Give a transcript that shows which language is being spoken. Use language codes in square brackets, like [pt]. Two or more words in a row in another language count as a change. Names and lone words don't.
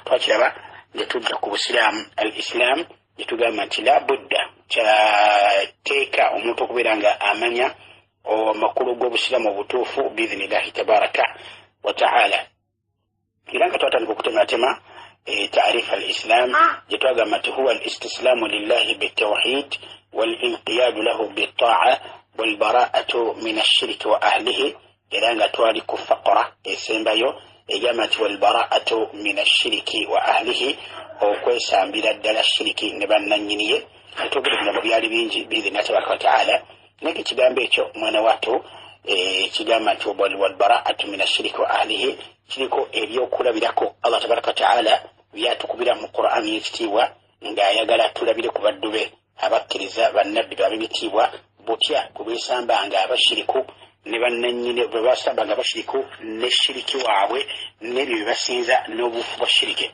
[lg] Twakiraba nga tudda ku busiraamu al-islam ne tugamba nti [ar] لا بد [lg] kyateeka omuntu okubeera nga amanya amakulu g'obusiraamu obutuufu [ar] بإذن الله تبارك وتعالى. [lg] Era nga twatandika okutematema [ar] تعريف الإسلام [lg] gye twagamba nti [ar] هو الاستسلام لله بالتوحيد والانقياد له بالطاعة والبراءة من الشرك وأهله. [lg] Era nga twali ku faqra esembayo egamba nti [ar] والبراءة من الشرك وأهله, [lg] okwesambira ddala shiriki ne bannannyiniye. Twogera ebigambo byali bingi [ar] بإذن الله تبارك وتعالى, [lg] naye ekigambo ekyo mwana wattu kigamba nti [ar] والبراءة من الشرك وأهله [lg] kiriko ebyokulabirako [ar] الله تبارك وتعالى [lg] byatukubira mu Qur'ani y'ekitiibwa, ng'ayagala tulabire ku baddu be abakkiriza bannabbi bab'ebitiibwa butya kubeesambanga abashiriku ne bannannyini bwe basambanga abashiriku ne shiriki waabwe n'ebyo bye basinza n'obufu bwa shiriki.